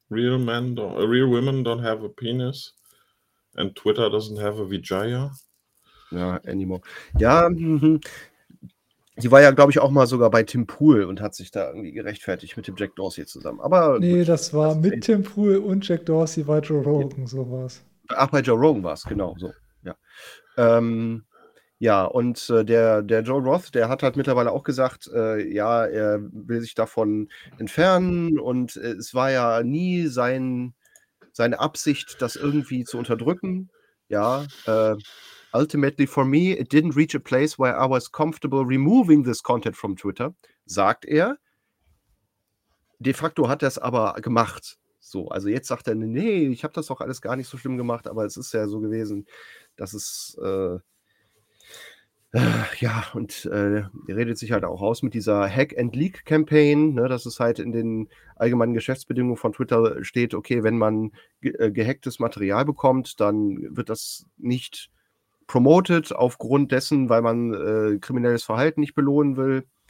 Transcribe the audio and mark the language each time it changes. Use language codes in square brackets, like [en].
[en] Real women don't have a penis and Twitter doesn't have a Vijaya? Ja, anymore. [de] Ja, die war ja, glaube ich, auch mal sogar bei Tim Pool und hat sich da irgendwie gerechtfertigt mit dem Jack Dorsey zusammen. Aber nee, gut, das war mit Tim Pool und Jack Dorsey bei Joe Rogan, so war's. Ach, bei Joe Rogan war es, genau, so, ja. Ja, und der Joe Roth, der hat halt mittlerweile auch gesagt, ja, er will sich davon entfernen und es war ja nie seine Absicht, das irgendwie zu unterdrücken. [en] Ja, ultimately for me, it didn't reach a place where I was comfortable removing this content from Twitter, [de] sagt er. De facto hat er es aber gemacht. So, also jetzt sagt er, nee, ich habe das doch alles gar nicht so schlimm gemacht, aber es ist ja so gewesen, dass es ja, und redet sich halt auch aus mit dieser Hack-and-Leak-Campaign, ne, dass es halt in den allgemeinen Geschäftsbedingungen von Twitter steht, okay, wenn man gehacktes Material bekommt, dann wird das nicht promoted aufgrund dessen, weil man kriminelles Verhalten nicht belohnen will.